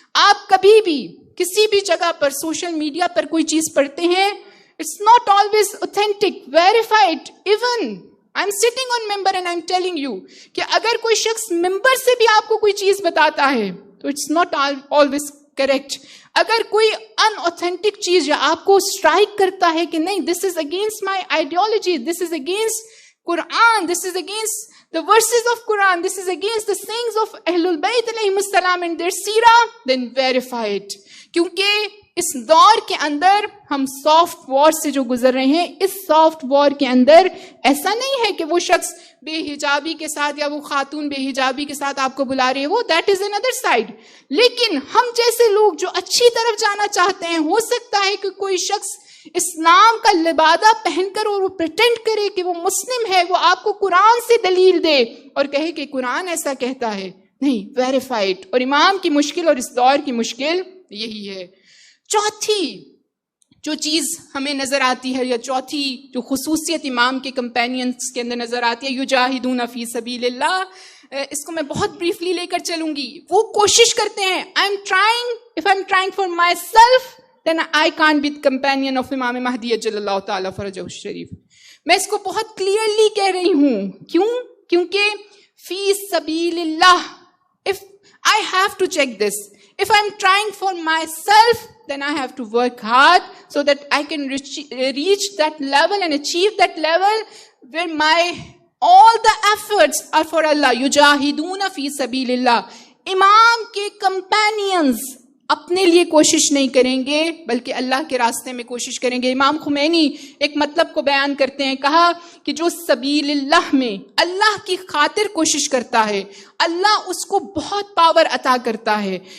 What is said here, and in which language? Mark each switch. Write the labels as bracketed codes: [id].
[ur] آپ کبھی بھی کسی بھی جگہ پر سوشل میڈیا پر کوئی چیز پڑھتے ہیں، [en] it's not always authentic, [ur] verified. Even [en] I'm sitting on member and I'm telling you [ur] کہ اگر کوئی شخص ممبر سے بھی آپ کو کوئی چیز بتاتا ہے تو [en] it's not always correct. [ur] اگر کوئی unauthentic چیز یا آپ کو اسٹرائک کرتا ہے کہ نہیں [en] this is against my ideology, this is against Quran, this is against the verses of Quran, this is against the sayings of Ahlul Bayt alayhim assalam and their seerah, then verify it. [ur] کیونکہ اس دور کے اندر ہم soft وار سے جو گزر رہے ہیں، اس soft وار کے اندر ایسا نہیں ہے کہ وہ شخص بے حجابی کے ساتھ یا وہ خاتون بے حجابی کے ساتھ آپ کو بلا رہی ہے، وہ [en] That is another side. [ur] لیکن ہم جیسے لوگ جو اچھی طرف جانا چاہتے ہیں، ہو سکتا ہے کہ کوئی شخص اسلام کا لبادہ پہن کر اور وہ پریٹینڈ کرے کہ وہ مسلم ہے، وہ آپ کو قرآن سے دلیل دے اور کہے کہ قرآن ایسا کہتا ہے. نہیں، ویریفائڈ. اور امام کی مشکل اور اس دور کی مشکل یہی ہے. چوتھی جو چیز ہمیں نظر آتی ہے، یا چوتھی جو خصوصیت امام کے کمپینینز کے اندر نظر آتی ہے، [ar] یجاہدون فی سبیل اللہ، [ur] اس کو میں بہت بریفلی لے کر چلوں گی. وہ کوشش کرتے ہیں. [en] if I'm trying for myself then I can't be the companion of Imam Mahdi اجل اللہ تعالیٰ فرجہ الشریف. [ur] میں اس کو بہت کلیئرلی کہہ رہی ہوں. کیونکہ فی سبیل اللہ، [en] if I have to check this. If I'm trying for myself, then I have to work hard so that I can reach that level and achieve that level where all the efforts are for Allah. [ar] Yujahiduna fi sabilillah. [ur] امام کے companions اپنے لیے کوشش نہیں کریں گے بلکہ اللہ کے راستے میں کوشش کریں گے. امام خمینی ایک مطلب کو بیان کرتے ہیں، کہا کہ جو سبیل اللہ میں اللہ کی خاطر کوشش کرتا ہے اللہ اس کو بہت پاور عطا کرتا ہے.